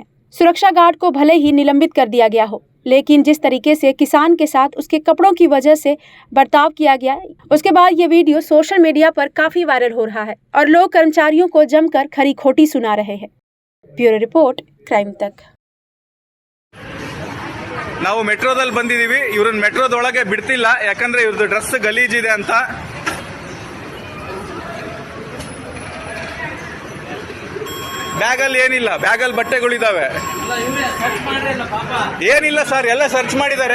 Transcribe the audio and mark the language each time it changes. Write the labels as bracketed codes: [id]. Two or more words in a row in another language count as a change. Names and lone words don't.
[hi] सुरक्षा गार्ड को भले ही निलंबित कर दिया गया हो, लेकिन जिस तरीके से किसान के साथ उसके कपड़ों की वजह से बर्ताव किया गया, उसके बाद ये वीडियो [en] social media [hi] पर काफ़ी वायरल हो रहा है और लोग कर्मचारियों को जमकर खरी खोटी सुना रहे हैं। [en] bureau report, [hi] क्राइम तक। [kn] ನಾವು ಮೆಟ್ರೋದಲ್ಲಿ ಬಂದಿದ್ದೀವಿ. ಇವ್ರನ್ನ ಮೆಟ್ರೋದೊಳಗೆ ಬಿಡ್ತಿಲ್ಲ, ಯಾಕಂದ್ರೆ ಇವ್ರದ್ದು ಡ್ರೆಸ್ ಗಲೀಜಿದೆ ಅಂತ. ಬ್ಯಾಗಲ್ಲಿ ಏನಿಲ್ಲ, ಬ್ಯಾಗಲ್ಲಿ ಬಟ್ಟೆಗಳಿದಾವೆ. ಏನಿಲ್ಲ ಸರ್, ಎಲ್ಲ ಸರ್ಚ್ ಮಾಡಿದ್ದಾರೆ.